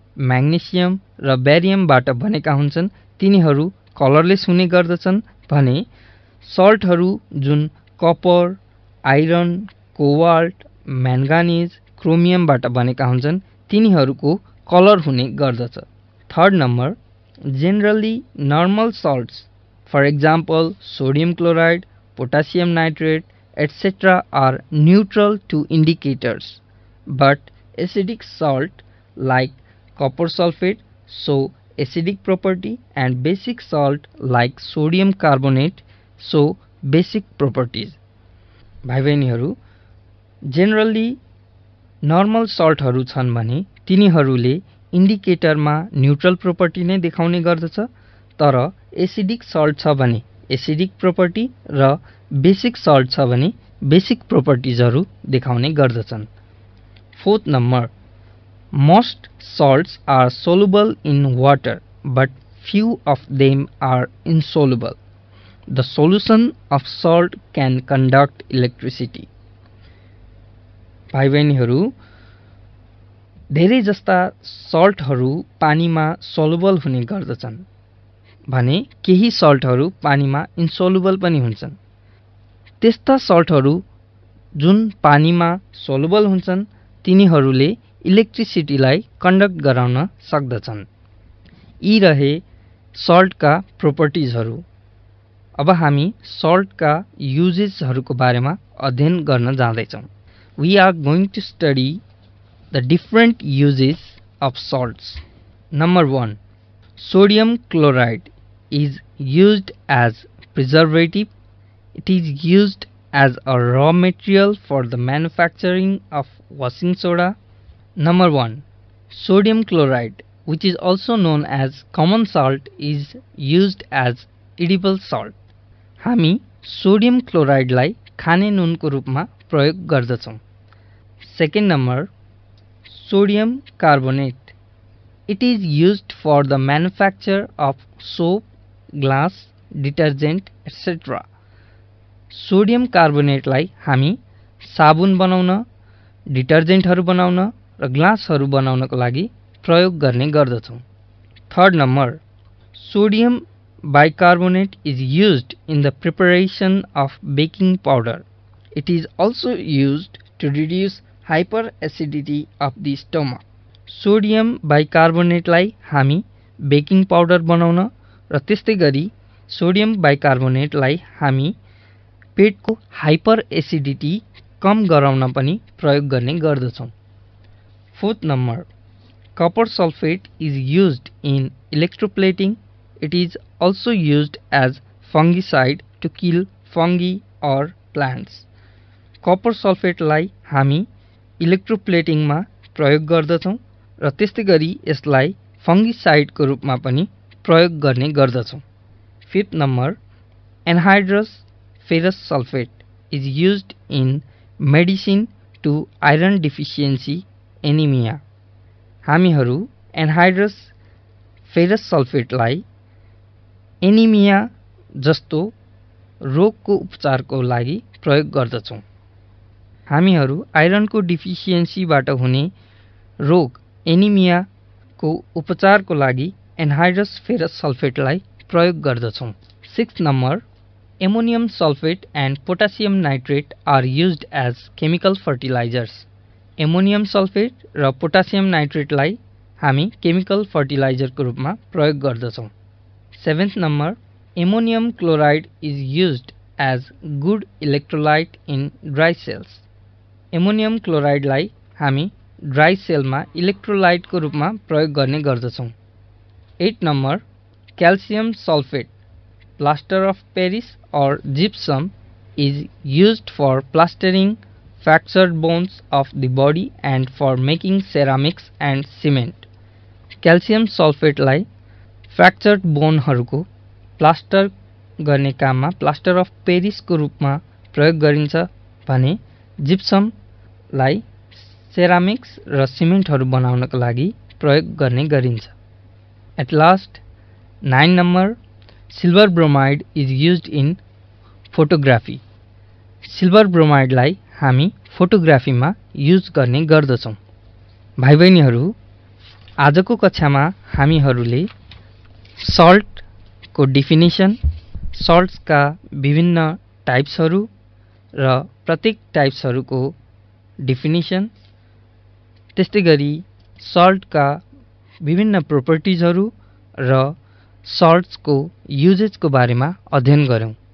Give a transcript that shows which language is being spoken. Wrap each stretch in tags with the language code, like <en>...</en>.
<ne>Magnesium र बेरियमबाट बनेका हुन्छन् तिनीहरू कलरलेस हुने गर्दछन् भने सल्टहरू जुन कपर, आइरन, कोबाल्ट, म्याङ्गानिज, क्रोमियमबाट बनेका हुन्छन् तिनीहरूको कलर हुने गर्दछ।</ne> <en>Third number, generally normal salts, for example sodium chloride, potassium nitrate, etc. are neutral to indicators, but acidic salt like copper sulfate show acidic property and basic salt like sodium carbonate show basic properties.</en> <ne>भाइ बहिनीहरू, generally normal सल्टहरू छन् भने तिनीहरूले इन्डिकेटरमा neutral property नै देखाउने गर्दछ, तर acidic salt छ भने एसिडिक प्रोपर्टी र बेसिक सल्ट छ भने बेसिक प्रोपर्टिजहरू देखाउने गर्दछन्।</ne> <en>Fourth number, most salts are soluble in water but few of them are insoluble. The solution of salt can conduct electricity.</en> <ne>भाइ बहिनीहरू, धेरै जस्ता सल्टहरू पानीमा सोलुबल हुने गर्दछन् भने केही सल्टहरू पानीमा इन्सोलुबल पनि हुन्छन्। त्यस्ता सल्टहरू जुन पानीमा सोलुबल हुन्छन् तिनीहरूले इलेक्ट्रिसिटीलाई कन्डक्ट गराउन सक्दछन्। यी रहे सल्टका प्रोपर्टिजहरू। अब हामी सल्टका युजेसहरूको बारेमा अध्ययन गर्न जाँदैछौँ।</ne> <en>We are going to study the different uses of salts. Number 1, sodium chloride is used as preservative. It is used as a raw material for the manufacturing of washing soda. Number 1, sodium chloride, which is also known as common salt, is used as edible salt.</en> <ne>हामी sodium क्लोराइडलाई खाने नुनको रूपमा प्रयोग गर्दछौँ।</ne> <en>Second number, sodium carbonate. It is used for the manufacture of soap, glass, detergent, etc.</en> <ne>Sodium कार्बोनेटलाई हामी साबुन बनाउन, डिटर्जेन्टहरू बनाउन र ग्लासहरू बनाउनको लागि प्रयोग गर्ने गर्दछौँ।</ne> <en>Third number, sodium bicarbonate is used in the preparation of baking powder. It is also used to reduce hyperacidity of the stomach.</en> <ne>Sodium बाइकार्बोनेटलाई हामी बेकिङ पाउडर बनाउन र त्यस्तै गरी सोडियम बाइकार्बोनेटलाई हामी पेटको हाइपर एसिडिटी कम गराउन पनि प्रयोग गर्ने गर्दछौँ।</ne> <en>Fourth number, copper sulphate is used in electroplating. It is also used as fungicide to kill fungi or plants.</en> <ne>Copper सल्फेटलाई हामी इलेक्ट्रोप्लेटिङमा प्रयोग गर्दछौँ र त्यस्तै गरी यसलाई फंगिसाइडको रूपमा पनि प्रयोग गर्ने गर्दछौँ।</ne> <en>Fifth number, anhydrous ferrous sulphate is used in medicine to iron deficiency anaemia.</en> <ne>हामीहरू एनहाइड्रस फेरस सल्फेटलाई एनिमिया जस्तो रोगको उपचारको लागि प्रयोग गर्दछौँ। हामीहरू आइरनको डिफिसियन्सीबाट हुने रोग एनिमियाको उपचारको लागि एनहाइड्रस फेरस सल्फेटलाई प्रयोग गर्दछौँ।</ne> <en>Sixth number, ammonium sulphate and potassium nitrate are used as chemical fertilisers.</en> <ne>Ammonium sulphate र पोटासियम नाइट्रेटलाई हामी केमिकल फर्टिलाइजरको रूपमा प्रयोग गर्दछौँ।</ne> <en>Seventh number, ammonium chloride is used as good electrolyte in dry cells.</en> <ne>Ammonium क्लोराइडलाई हामी dry सेलमा इलेक्ट्रोलाइटको रूपमा प्रयोग गर्ने गर्दछौँ।</ne> <en>Eight number, calcium sulphate, plaster of Paris or gypsum is used for plastering fractured bones of the body and for making ceramics and cement.</en> <ne>Calcium सल्फेटलाई फ्र्याक्चर्ड बोनहरूको plaster गर्ने काममा plaster of पेरिसको रूपमा प्रयोग गरिन्छ भने जिप्समलाई सेरामिक्स र सिमेन्टहरू बनाउनको लागि प्रयोग गर्ने गरिन्छ।</ne> <en>At last, 9 number, silver bromide is used in photography.</en> <ne>Silver ब्रोमाइडलाई हामी फोटोग्राफीमा युज गर्ने गर्दछौँ। भाइ बहिनीहरू, आजको कक्षामा हामीहरूले सल्टको डिफिनिसन, सल्ट्सका विभिन्न टाइप्सहरू र प्रत्येक टाइप्सहरूको डिफिनिसन, त्यस्तै गरी सल्टका विभिन्न प्रोपर्टिजहरू र सल्ट्सको युजेजको बारेमा अध्ययन गऱ्यौँ।</ne>